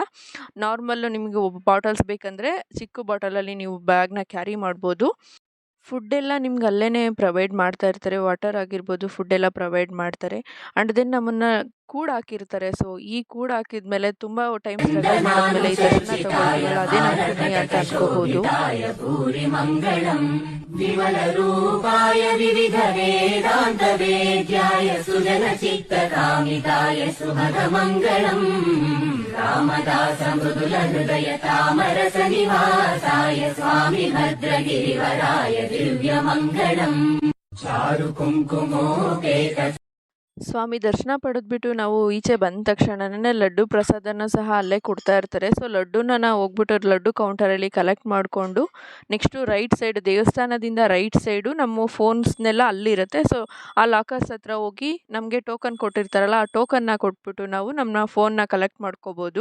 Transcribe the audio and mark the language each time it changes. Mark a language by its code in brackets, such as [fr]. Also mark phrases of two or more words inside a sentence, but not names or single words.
[kn] ನಾರ್ಮಲ್ಲು ನಿಮಗೆ ಬಾಟಲ್ಸ್ ಬೇಕಂದರೆ ಚಿಕ್ಕ ಬಾಟಲಲ್ಲಿ ನೀವು ಬ್ಯಾಗ್ನ ಕ್ಯಾರಿ ಮಾಡ್ಬೋದು. ಫುಡ್ಡೆಲ್ಲ ನಿಮ್ಗೆ ಅಲ್ಲೇ ಪ್ರೊವೈಡ್ ಮಾಡ್ತಾ ಇರ್ತಾರೆ. ವಾಟರ್ ಆಗಿರ್ಬೋದು, ಫುಡ್ಡೆಲ್ಲ ಪ್ರೊವೈಡ್ ಮಾಡ್ತಾರೆ. [en] and then [kn] ನಮ್ಮನ್ನು ಕೂಡ ಹಾಕಿರ್ತಾರೆ. ಸೊ ಈ ಕೂಡ ಹಾಕಿದ್ಮೇಲೆ ತುಂಬ [en] time struggle [kn] ಮಾಡಿದ್ಮೇಲೆ ಈ ದರ್ಶನ ತಗೊಳ್ತೀವಲ್ಲ ಅದೇ ನಮ್ಮ ಪುಣ್ಯ ಅಂತ ಅನ್ಕೋಬೋದು. [sa] विमलरूपाय विविधवेदान्तवेद्याय सुजनचित्तकामिताय सुभगमङ्गलम् रामदास मृदुलहृदयतामरसनिवासाय स्वामि भद्रगिरिवराय दिव्यमङ्गलम् चारुकुङ्कुमोपेत. [kn] ಸ್ವಾಮಿ ದರ್ಶನ ಪಡೆದ್ಬಿಟ್ಟು ನಾವು ಈಚೆ ಬಂದ ತಕ್ಷಣನೇ ಲಡ್ಡು ಪ್ರಸಾದನ ಸಹ ಅಲ್ಲೇ ಕೊಡ್ತಾ ಇರ್ತಾರೆ. ಸೊ ಲಡ್ಡುನ ನಾವು ಹೋಗ್ಬಿಟ್ಟು ಲಡ್ಡು ಕೌಂಟರಲ್ಲಿ ಕಲೆಕ್ಟ್ ಮಾಡಿಕೊಂಡು [en] next right side [kn] ದೇವಸ್ಥಾನದಿಂದ [en] right side [kn] ನಮ್ಮ ಫೋನ್ಸ್ನೆಲ್ಲ ಅಲ್ಲಿರುತ್ತೆ. ಸೊ ಆ ಲಾಕರ್ಸ್ ಹತ್ರ ಹೋಗಿ ನಮಗೆ ಟೋಕನ್ ಕೊಟ್ಟಿರ್ತಾರಲ್ಲ ಆ ಟೋಕನ್ನ ಕೊಟ್ಬಿಟ್ಟು ನಾವು ನಮ್ಮ ಫೋನ್ನ ಕಲೆಕ್ಟ್ ಮಾಡ್ಕೋಬೋದು.